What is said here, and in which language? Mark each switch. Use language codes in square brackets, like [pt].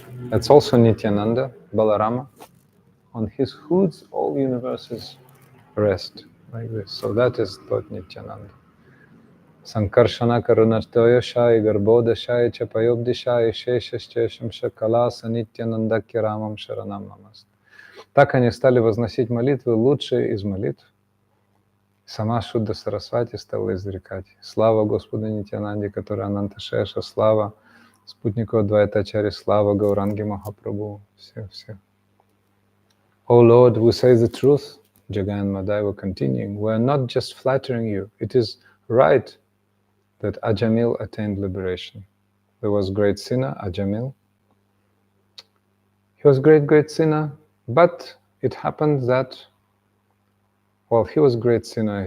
[en] That's also Nityananda, Balarama. On his hoods, all universes rest, like this. So that is Lord Nityananda. [sa] Sankarshana Karunartoya Shai Garboda Shai Chapayobdi Shai Sheshashchesham Shakalasa Nityananda Kiramam Sharanam Namast. [ru] Так они стали возносить молитвы, лучшие из молитв. Сама Шудда Сарасвати стала изрекать: «Слава Господу Нитьянанде, который Ананта Шеша, слава спутнику Адвайтачари, слава Гауранги Махапрабху». Все. [en] Oh Lord, we say the truth. Jagai and Madhai were continuing. We are not just flattering you. It is right that Ajamil attained liberation. There was great sinner, Ajamil. He was great sinner, but it happened that, well, he was great sinner.